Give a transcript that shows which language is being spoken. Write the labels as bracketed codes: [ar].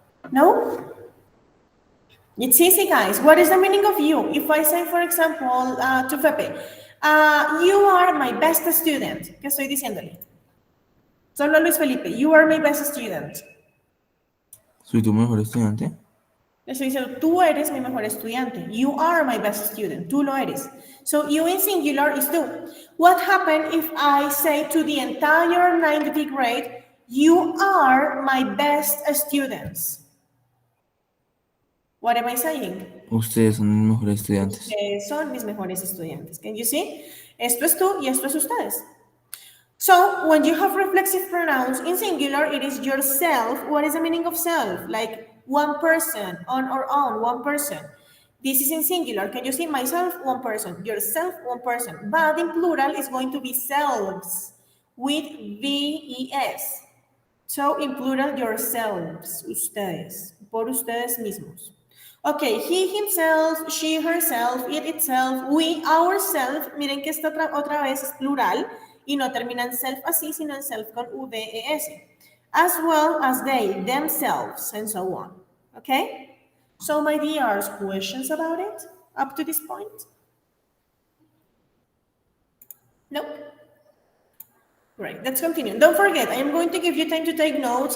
[en] No? It's easy, guys. What is the meaning of you? If I say, for example, to Pepe, you are my best student. [es] ¿Qué estoy diciéndole? [en] Solo Luis Felipe, you are my best student. [es] ¿Soy tu mejor estudiante? Le estoy diciendo, tú eres mi mejor estudiante. [en] You are my best student. [es] Tú lo eres. [en] So you in singular is tú. What happened if I say to the entire 90th grade, you are my best students? What am I saying? [es] Ustedes son mis mejores estudiantes. Ustedes son mis mejores estudiantes. [en] Can you see? [es] Esto es tú y esto es ustedes. [en] So, when you have reflexive pronouns in singular, it is yourself. What is the meaning of self? Like one person, on or on, one person. This is in singular. Can you see myself, one person, yourself, one person. But in plural, it's going to be selves with VES. So in plural, yourselves, [es] ustedes, por ustedes mismos. [en] Okay, he himself, she herself, it itself, we ourself. [es] Miren que esta otra vez es plural y no termina en self así, sino en self con VES. [en] As well as they, themselves, and so on. Okay? So, my dears, questions about it up to this point? Nope. Great, let's continue. Don't forget, I am going to give you time to take notes.